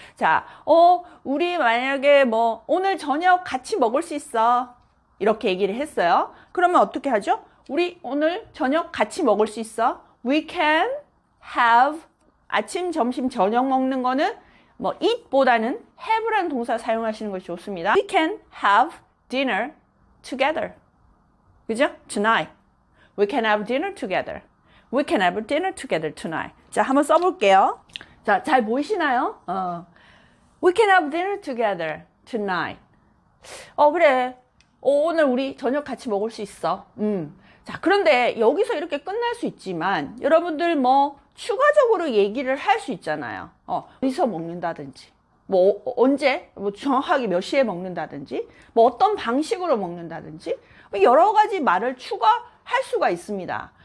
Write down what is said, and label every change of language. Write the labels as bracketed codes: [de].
[ko] 자, 우리 만약에 뭐 오늘 저녁 같이 먹을 수 있어. 이렇게 얘기를 했어요. 그러면 어떻게 하죠? 우리 오늘 저녁 같이 먹을 수 있어. [en] We can have [ko] 아침, 점심, 저녁 먹는 거는 뭐 eat보다는 have라는 동사 사용하시는 것이 좋습니다. [en] We can have dinner together. [ko] 그죠? Tonight. [en] We can have dinner together. We can have dinner together tonight. [ko] 자, 한번 써볼게요. 자, 잘 보이시나요? [en] We can have dinner together tonight. [ko] 그래. 오늘 우리 저녁 같이 먹을 수 있어. 자, 그런데 여기서 이렇게 끝날 수 있지만 여러분들 뭐 추가적으로 얘기를 할 수 있잖아요. 어디서 먹는다든지, 뭐 언제, 뭐 정확하게 몇 시에 먹는다든지, 뭐 어떤 방식으로 먹는다든지 여러 가지 말을 추가할 수가 있습니다.